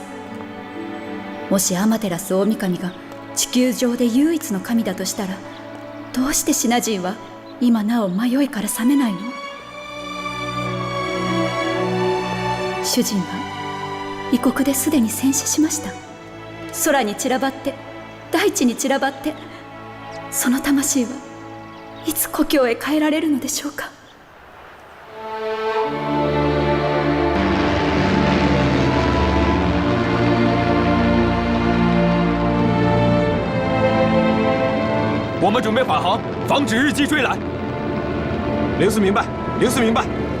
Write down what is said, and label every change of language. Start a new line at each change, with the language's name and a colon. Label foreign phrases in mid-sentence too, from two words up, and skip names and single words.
Japanese: もしアマテラス大神が地球上で唯一の神だとしたら、どうしてシナ人は今なお迷いから覚めないの？主人は異国ですでに戦死しました。空に散らばって大地に散らばって、その魂はいつ故郷へ帰られるのでしょうか？
Chinese: 我们准备返航，防止日机追来。领司明白，领司明白。